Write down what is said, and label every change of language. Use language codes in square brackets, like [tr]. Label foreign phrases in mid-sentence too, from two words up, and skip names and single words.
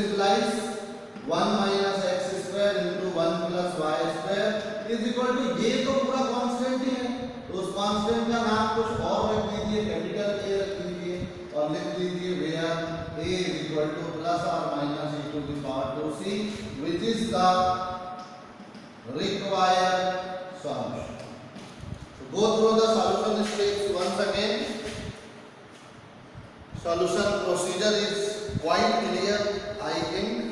[en] guys 1 minus x square into 1 plus y square is equal to, [hi] ये तो पूरा कांस्टेंट ही है, तो उस कांस्टेंट का नाम कुछ और रख दीजिए, कैपिटल ए रख दीजिए और लिख दीजिए [en] वेयर a is equal to plus or minus e to the power 2c, which is the required solution. So go through the solution steps once again. Solution procedure is quite clear, I think.